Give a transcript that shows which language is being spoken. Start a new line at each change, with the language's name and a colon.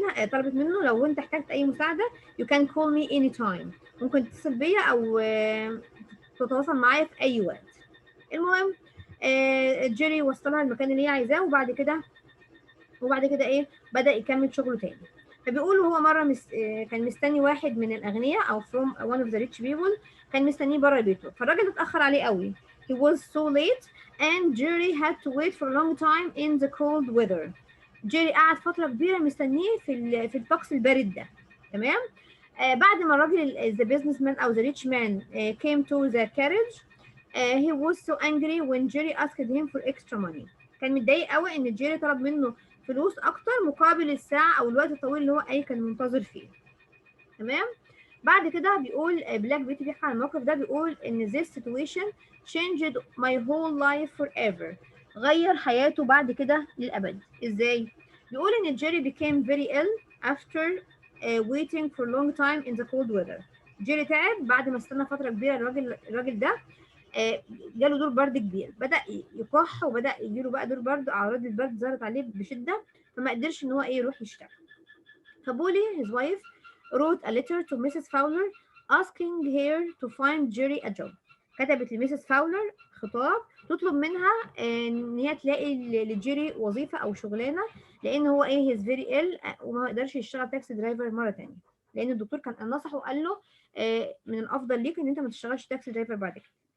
Arabic: طلبت منه لو انت احتجت اي مساعده
English: you can call me anytime،
Arabic: ممكن تتصل بيا او تتواصل معايا في اي وقت. المهم جيري وصلها المكان اللي هي عايزاه، وبعد كده ايه بدأ يكمل شغله تاني. فبيقولوا هو مرة كان مستني واحد من الأغنياء أو
English: from one of the rich people،
Arabic: كان مستنيه بره بيته، فالراجل اتأخر عليه قوي.
English: he was so late and Jerry had to wait for a long time in the cold weather.
Arabic: جيري قعد فترة كبيرة مستنيه في الطقس البارد ده. تمام. بعد ما الراجل
English: the businessman أو the rich man came to the carriage he was so angry when Jerry asked him for extra money.
Arabic: كان متضايق قوي ان جيري طلب منه فلوس اكتر مقابل الساعه او الوقت الطويل اللي هو كان منتظر فيه. تمام. بعد كده بيقول بلاك بيوتي بيحكي عن الموقف ده، بيقول ان
English: this situation changed my whole life forever.
Arabic: غير حياته بعد كده للابد. ازاي؟ بيقول ان جيري
English: became very ill after waiting for a long time in the cold weather.
Arabic: جيري تعب بعد ما استنى فتره كبيره. الراجل ده جاله دور برد كبير، بدأ يكح وبدأ يجيله بقى دور برد، أعراض البرد ظهرت عليه بشدة، فما قدرش إن هو يروح يشتغل.
English: فبولي his wife wrote a letter to Mrs. Fowler asking her to find Jerry a job.
Arabic: كتبت لميسيس فاولر خطاب تطلب منها إن هي تلاقي لجيري وظيفة أو شغلانة، لأن هو
English: he's very ill
Arabic: وما يقدرش يشتغل تاكسي درايفر مرة تانية، لأن الدكتور كان نصحه وقال له من الأفضل ليك إن أنت ما تشتغلش تاكسي درايفر بعد كده.